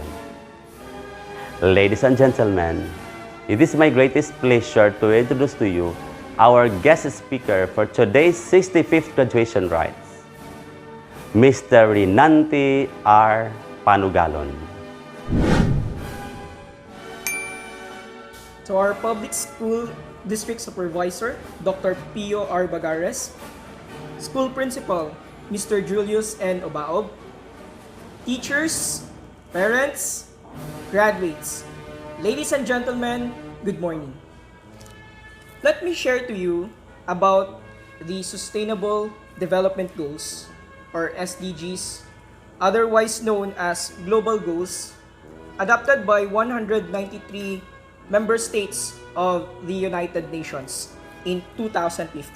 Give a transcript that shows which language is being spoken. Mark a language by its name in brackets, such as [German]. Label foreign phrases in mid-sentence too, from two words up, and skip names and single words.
[English] Ladies and gentlemen, it is my greatest pleasure to introduce to you our guest speaker for today's 65th graduation rites, Mr. Rinanti R. Panugalon. To our public school district supervisor, Dr. Pio R. Bagares, school principal, Mr. Julius N. Obaob, teachers, parents, graduates, ladies and gentlemen, good morning. Let me share to you about the Sustainable Development Goals, or SDGs, otherwise known as Global Goals, adopted by 193 member states of the United Nations in 2015.